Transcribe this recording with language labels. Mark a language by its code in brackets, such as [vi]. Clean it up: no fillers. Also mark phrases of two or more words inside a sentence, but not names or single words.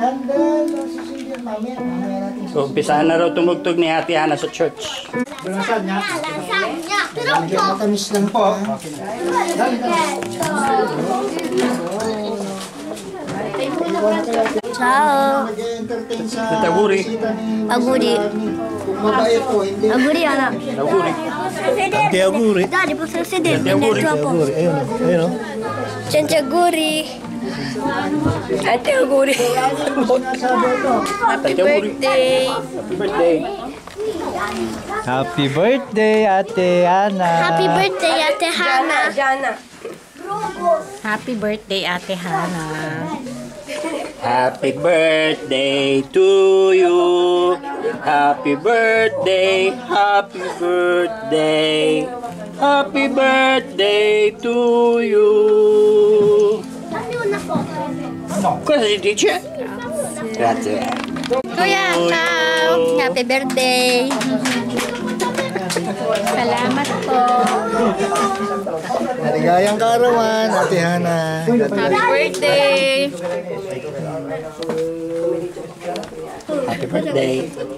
[tl] So, umpisahan na raw tumugtog ni Ate Hana sa church. Bulasan niya. Lasagna. Matamis lang po. Ciao. Nag-entertain sa Taguri. bisita ni Auguri. Kung mabait po, hindi. Auguri, anak. Auguri. Ante auguri. [it] Dadi, posso sedere? [tl] Ante auguri. Ayun, ayun. [it] Ciao, auguri. Ate auguri. [tl] Sinasabi ito. [en] Happy birthday. Happy birthday. Happy birthday, Ate Ana. Happy birthday, Ate Hana. Happy birthday, Ate Hana. Happy birthday to you. Happy birthday. Happy birthday. Happy birthday to you. [it] Cosa dice? Grazie. [tl] Kuya, ciao. [en] Happy birthday. [tl] Salamat po. Maligayang kaarawan, Ate Hana. [en] Happy birthday. Happy birthday.